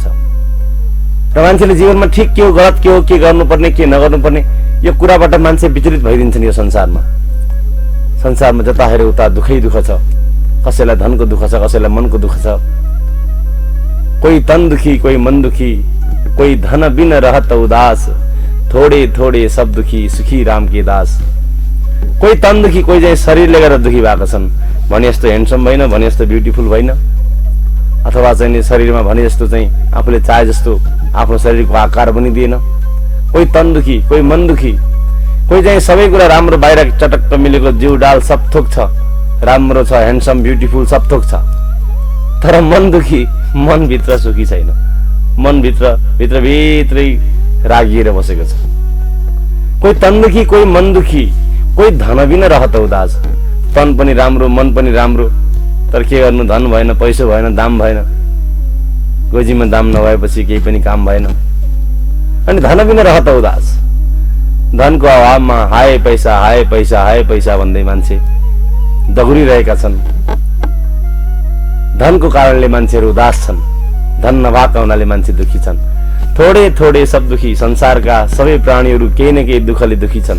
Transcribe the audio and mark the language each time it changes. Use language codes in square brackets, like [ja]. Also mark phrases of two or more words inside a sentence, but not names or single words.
[ne] र मान्छेले जीवनमा ठिक के हो, गलत के हो, के गर्नुपर्ने, के नगर्नुपर्ने, यो कुराबाट मान्छे विचलित भइदिन्छन्। यो संसारमा जता हेऱ्यो उता दुःखै दुःख छ। कसैलाई धनको दुःख छ, कसैलाई मनको दुःख छ। [hi] कोही तन दुखी, कोही मन दुखी, कोही धन बिन रहत उदास, थोड़े थोड़े सब दुखी सुखी राम के दास। कोही तन दुखी, [ne] कोही चाहिँ शरीरले गर्दा दुखी भएको छन्, भने जस्तो ह्यान्डसम भएन, भने जस्तो ब्युटिफुल भएन, अथवा चाहिँ शरीरमा भने जस्तो चाहिँ आफूले चाहे जस्तो आफ्नो शरीरको आकार पनि दिएन। [hi] कोही तन दुखी, कोही मन दुखी, [ne] कोही चाहिँ सबै कुरा राम्रो, बाहिर चटक्क मिलेको जिउ डाल सब थोक छ, राम्रो छ, [en] handsome beautiful [ne] सब थोक छ, तर मन दुखी, मनभित्र सुखी छैन, मनभित्र भित्रै रागिएर बसेको छ। [hi] कोही तन दुखी, कोही मन दुखी, कोही धन बिना रहत उदास, [ne] तन पनि राम्रो, मन पनि राम्रो, तर के गर्नु, धन भएन, पैसा भएन, दाम भएन, गोजीमा दाम नभएपछि केही पनि काम भएन। [hi] अनि धन बिना रहत उदास, [ne] धनको अभावमा हाय पैसा हाय पैसा हाय पैसा भन्दै मान्छे दगुरिरहेका छन्। धनको कारणले मान्छेहरू उदास छन्, धन नभएका हुनाले मान्छे दुखी छन्। [hi] थोडे थोडे सब दुखी, [ne] संसारका सबै प्राणीहरू केही न केही दुःखले दुखी छन्।